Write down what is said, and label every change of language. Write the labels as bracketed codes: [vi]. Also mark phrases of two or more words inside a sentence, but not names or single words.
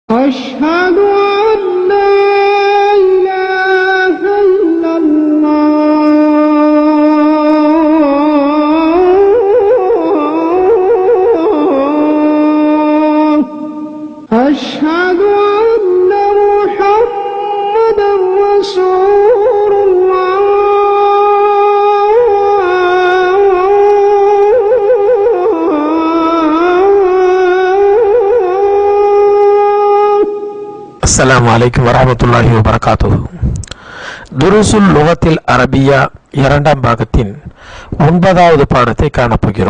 [ar] أشهد أن لا إله إلا الله أشهد أن محمدا رسول الله السلام عليكم ورحمة الله وبركاته. [ta] துருசுல் லுகத்தில் அரபியா இரண்டாம் பாகத்தின் 9வது பாடத்தை காணப்போகிறோம்.